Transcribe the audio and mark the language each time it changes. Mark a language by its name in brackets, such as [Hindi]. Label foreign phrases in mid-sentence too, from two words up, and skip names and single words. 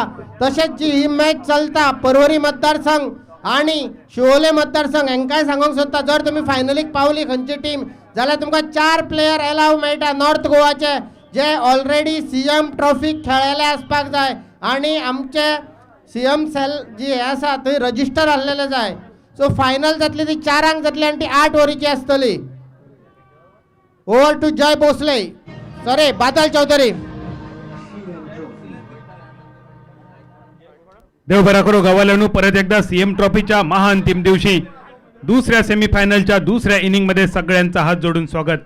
[Konkani] तशेंच जी ही मॅच चलता पर्वरी मतदारसंघ आणि शिवोले मतदारसंघ हांकांय सांगूंक सोदता जर तुमी फायनलीक पावली खंयची टीम जाल्यार तुमकां 4 प्लेयर एलाव मेळटा नॉर्थ गोवाचे जे ऑलरेडी सीएम ट्रॉफीक खेळलेले आसपाक जाय आणि आमचे [English] CM cell [Konkani] जी हे आसा थंय रजिस्टर आसलेले जाय। सो फायनल जातली ती 4 जातली आणि ती 8 वरीची आसतली। [English] over to [Konkani] जय भोसले सॉरी बादल चौधरी। [Marathi] देव बरा करो गावाल्यांनो परत एकदा सीएम ट्रॉफीच्या महाअंतिम दिवशी दुसऱ्या सेमीफायनलच्या दुसऱ्या इनिंग मध्ये सगळ्यांचा हात जोडून स्वागत।